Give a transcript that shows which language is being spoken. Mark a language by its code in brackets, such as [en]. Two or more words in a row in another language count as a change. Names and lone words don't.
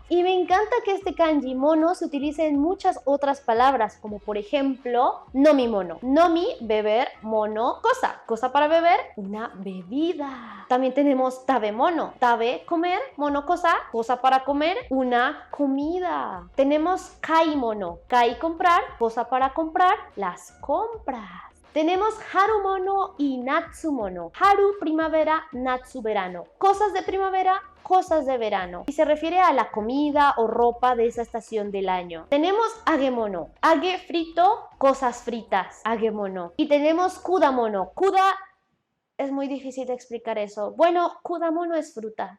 [es] Y me encanta que este kanji mono se utilice en muchas otras palabras, como por ejemplo [ja] 飲み物. [es] Nomi, beber, mono, cosa. Cosa para beber, una bebida. También tenemos [ja] 食べ物. [es] Tabe, comer, mono, cosa. Cosa para comer, una comida. Tenemos [ja] 買い物. [es] Kai, comprar, cosa para comprar, las compras. Tenemos [ja] 春物 [es] y [ja] 夏物. [es] Haru, primavera, natsu, verano. Cosas de primavera, cosas de verano. Y se refiere a la comida o ropa de esa estación del año. Tenemos [ja] 揚げ物. [es] Age, frito, cosas fritas. [ja] 揚げ物. [es] Y tenemos [ja] 果物. [es] Kuda, es muy difícil de explicar eso. Bueno, kudamono es fruta.